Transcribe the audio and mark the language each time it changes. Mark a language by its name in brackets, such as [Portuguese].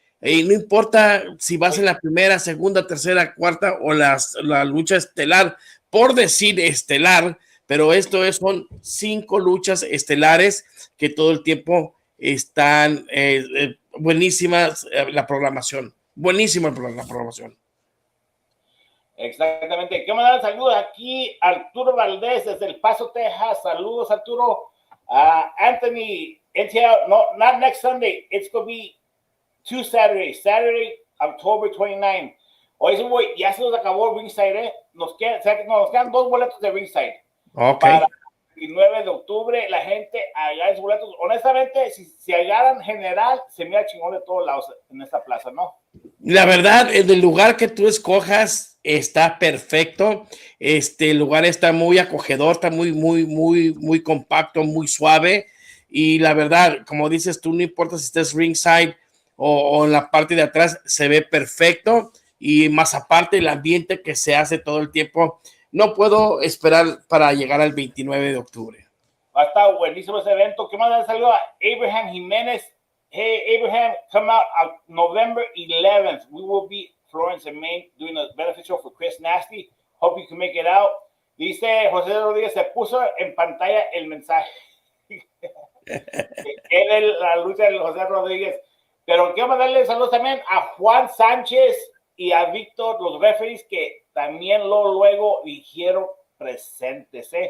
[Spanish] No importa si vas en la primera, segunda, tercera, cuarta o la lucha estelar, por decir estelar, pero son 5 luchas estelares que todo el tiempo están buenísimas la programación. Buenísima la programación. Exactamente. Quiero mandar saludos aquí a Arturo Valdés desde El Paso, Texas. Saludos, Arturo. [English] Anthony, not next Sunday. It's going to be 2 Saturdays. Saturday, October 29. [Spanish] Oye, güey, ya se nos acabó Ringside, ¿eh? Nos quedan 2 boletos de Ringside. Ok. Para el 9 de octubre, la gente agarra esos boletos. Honestamente, si agarran general, se mira chingón de todos lados en esta plaza, ¿no? La verdad, el lugar que tú escojas está perfecto. El lugar está muy acogedor, está muy compacto, muy suave. Y la verdad, como dices tú, no importa si estés ringside o en la parte de atrás, se ve perfecto. Y más aparte, el ambiente que se hace todo el tiempo. No puedo esperar para llegar al 29 de octubre. Va a estar buenísimo ese evento. ¿Qué más salió a Abraham Jiménez? [English] Hey, Abraham, come out on November 11th. We will be Florence and Maine doing a benefit show for Chris Nasty. Hope you can make it out. [Spanish] Dice José Rodríguez, se puso en pantalla el mensaje. La lucha de José Rodríguez. Pero quiero mandarle saludos también a Juan Sánchez y a Víctor, los referees, que también luego dijeron presentes.